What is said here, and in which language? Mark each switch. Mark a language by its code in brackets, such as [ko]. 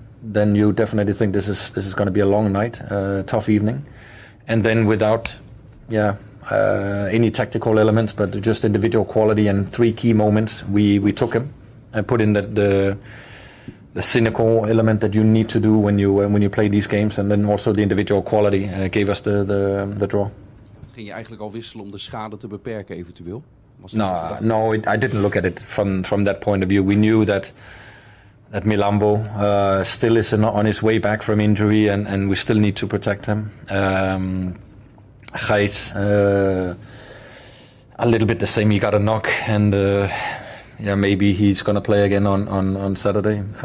[en] Then you definitely think this is going to be a long night, tough evening, and then without, any tactical elements, but just individual quality and 3 key moments, we took him and put in the cynical element that you need to do when you play these games, and then also the individual quality gave us the draw. [nl] Ging je eigenlijk al wisselen om de schade te beperken eventueel? [en] No, I didn't look at it from that point of view. We knew that Milambo still is on his way back from injury, and we still need to protect him. Gijs, a little bit the same. He got a knock, and maybe he's going to play again on Saturday.